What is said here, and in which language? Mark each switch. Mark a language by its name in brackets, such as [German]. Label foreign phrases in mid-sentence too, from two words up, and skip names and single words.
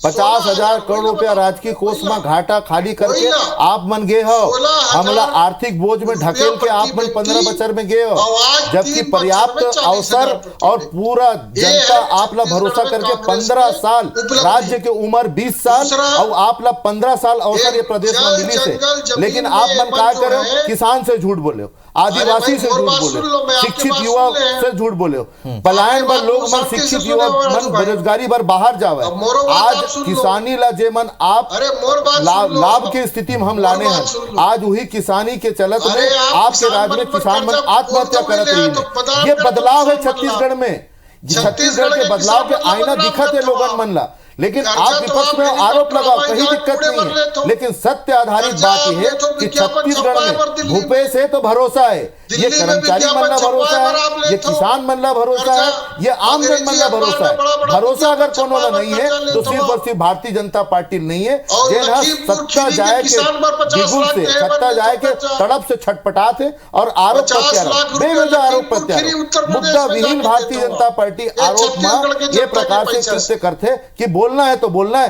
[Chhattisgarhi] 50,000 करोड़ रुपया राजकीय कोष में घाटा खाली करके आप मन गए हो, हमला आर्थिक बोझ में ढकेल के आप मन 15 बचर में गए हो, जबकि पर्याप्त अवसर और पूरा जनता आपला भरोसा करके 15 साल, राज्य के उम्र 20 साल और आपला 15 साल अवसर ये प्रदेश में मिली से, लेकिन आप मन क्या करो, किसान से झूठ बोले हो, आदिवासी से झूठ बोले, शिक्षित युवा से झूठ बोले हो, पलायन पर लोग मन शिक्षित युवा मन बेरोजगारी पर बाहर जावे। आज किसानी ला जे मन आप लाभ के स्थिति में हम लाने हैं, आज वही किसानी के चलत में आपके राज्य में किसान मन आत्महत्या करत रही। ये बदलाव है छत्तीसगढ़ में, छत्तीसगढ़ के बदलाव के आईना दिखत है लोगन मन ला, लेकिन आप विपक्ष में आरोप लगाओ, कहीं दिक्कत नहीं है, लेकिन सत्य आधारित बात यह है कि छत्तीसगढ़ में भूपेश है तो भरोसा है, ये कर्मचारी मन ला भरोसा है, ये किसान मन ला भरोसा है, ये आमजन मन ला भरोसा है। भरोसा अगर कोनो ला नहीं है तो सिर्फ और सिर्फ भारतीय जनता पार्टी नहीं है, सत्ता जाए के बिगुल से, सत्ता जाए के तड़प से छटपटाते और आरोप प्रत्यारोप, बेवजह आरोप प्रत्यारोप, मुद्दा विहीन भारतीय जनता पार्टी आरोप में ये प्रकार से कृत्य करते कि बोलना है तो बोलना है।